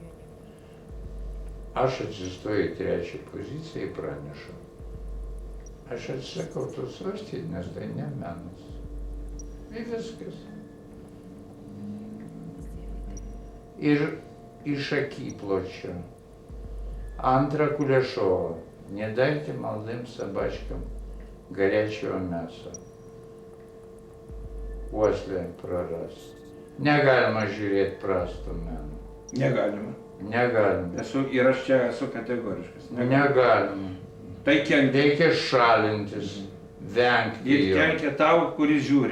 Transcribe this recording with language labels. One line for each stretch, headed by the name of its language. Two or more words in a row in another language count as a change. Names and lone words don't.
Lithuanian: Aš atsistoju į 3 poziciją ir pranešu. Aš atsisakau to svarstyti, nes tai ne menas. Ir viskas. Ir iš akipločio. Antra Kulešova.
Russian: Не дайте молодым собачкам горячего мяса.
Lithuanian: Uoslę prarast. Negalima žiūrėti prastų menų. Negalima. Negalima. Ir aš čia esu kategoriškas. Negalima. Tai reikia šalintis, vengti jo. Ir kenkia tau, kuris žiūri.